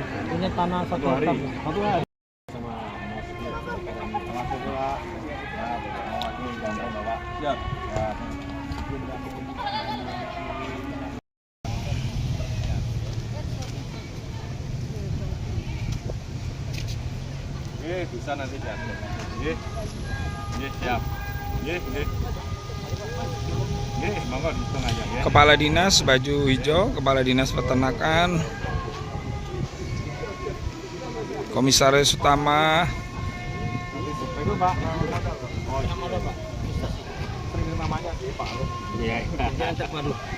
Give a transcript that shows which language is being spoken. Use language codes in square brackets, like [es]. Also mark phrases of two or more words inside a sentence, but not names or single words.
[id] Punya tanah satu hari. Satu hari. Sama Mas ya. Bisa nanti diatur. [jv] Nggih. Nggih, siap. Nggih, nggih. Nggih, [id] monggo dihitung aja ya. Kepala Dinas baju hijau, Kepala Dinas Peternakan, Komisaris Utama. Itu Pak. Oh, nama Pak. Sering namanya Pak. Iya, tak waduh.